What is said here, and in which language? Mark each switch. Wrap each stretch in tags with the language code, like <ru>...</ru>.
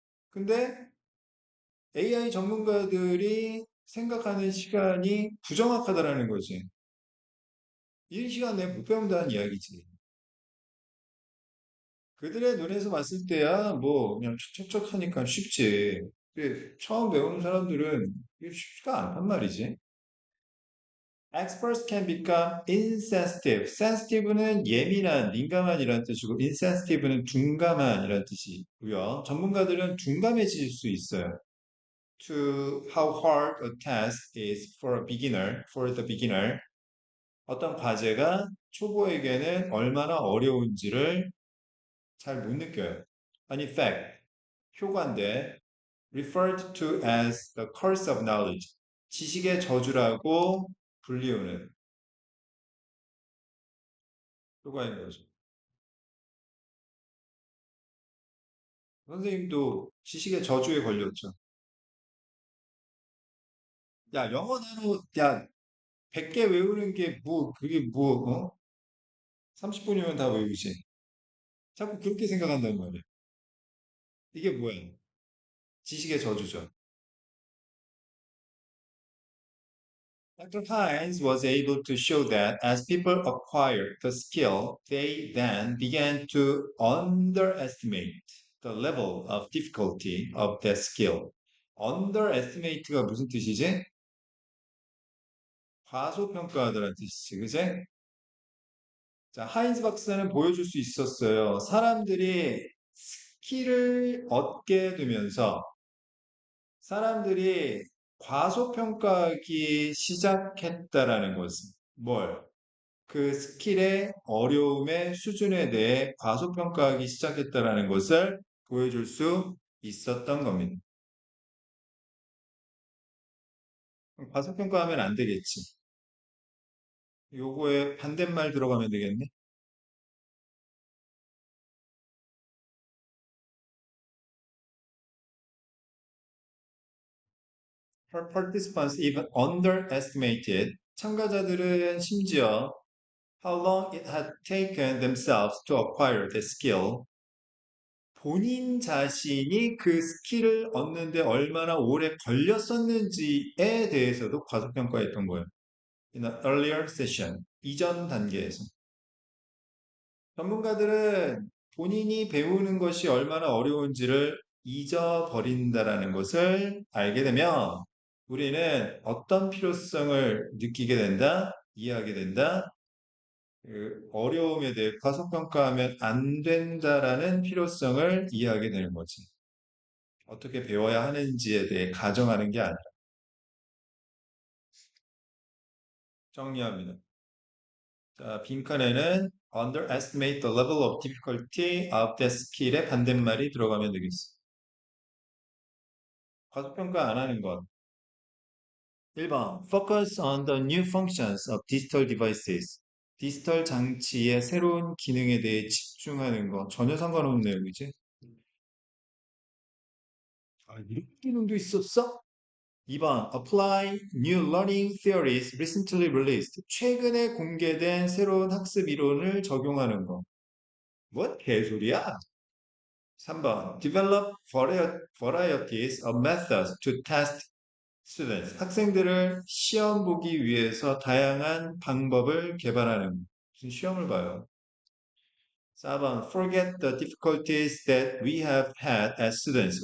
<ko>근데 AI 전문가들이 생각하는 시간이 부정확하다라는 거지. 이 시간 내에 못 배운다는 이야기지. 그들의 눈에서 봤을 때야 뭐 그냥 척척척 하니까 쉽지. 근데 처음 배우는 사람들은 이게 쉽지가 않단 말이지.</ko> <en>Experts can become insensitive.</en> <ko>sensitive는 예민한, 민감한이라는 뜻이고 insensitive는 둔감한이라는 뜻이고요. 전문가들은 둔감해질 수 있어요.</ko> <en>To how hard a task is for a beginner, for the beginner.</en> <ko>어떤 과제가 초보에게는 얼마나 어려운지를 잘 못 느껴요.</ko> <en>An effect,</en> <ko>효과인데</ko> <en>referred to as the curse of knowledge,</en> <ko>지식의 저주라고 불리우는 효과인 거죠. 선생님도 지식의 저주에 걸렸죠. 야, 영어 단어, 야, 100개 외우는 게 뭐, 그게 뭐, 30분이면 다 외우지. 자꾸 그렇게 생각한단 말이야. 이게 뭐야? 지식의 저주죠.</ko> <en>Dr. Hines was able to show that as people acquired the skill, they then began to underestimate the level of difficulty of that skill.</en> <ko>underestimate가 무슨 뜻이지? 과소평가하다라는 뜻이지, 그지? 자, 하인즈 박사는 보여줄 수 있었어요. 사람들이 스킬을 얻게 되면서 사람들이 과소평가하기 시작했다라는 것은 뭘? 그 스킬의 어려움의 수준에 대해 과소평가하기 시작했다라는 것을 보여줄 수 있었던 겁니다. 과소평가하면 안 되겠지. 요거에 반대말 들어가면 되겠네.</ko> <en>Participants even underestimated.</en> <ko>참가자들은 심지어</ko> <en>how long it had taken themselves to acquire the skill.</en> <ko>본인 자신이 그 스킬을 얻는데 얼마나 오래 걸렸었는지에 대해서도 과소평가했던 거예요.</ko> <en>In an earlier session,</en> <ko>이전 단계에서. 전문가들은 본인이 배우는 것이 얼마나 어려운지를 잊어버린다라는 것을 알게 되면 우리는 어떤 필요성을 느끼게 된다, 이해하게 된다, 그 어려움에 대해 과소평가하면 안 된다라는 필요성을 이해하게 되는 거지. 어떻게 배워야 하는지에 대해 가정하는 게 아니라 정리합니다. 자, 빈칸에는</ko> <en>underestimate the level of difficulty of the skill의</en> <ko>반대말이 들어가면 되겠어. 과소평가 안 하는 것.</ko> <en>1번 Focus on the new functions of digital devices.</en> <ko>디지털 장치의 새로운 기능에 대해 집중하는 거. 전혀 상관없네요, 그지? 아, 이런 기능도 있었어?</ko> <en>2번 Apply new learning theories recently released.</en> <ko>최근에 공개된 새로운 학습 이론을 적용하는 거. 뭐 개소리야?</ko> <en>3번 Develop varieties of methods to test students.</en> <ko>학생들을 시험 보기 위해서 다양한 방법을 개발하는 거. 무슨 시험을 봐요.</ko> <en>4번 Forget the difficulties that we have had as students.</en>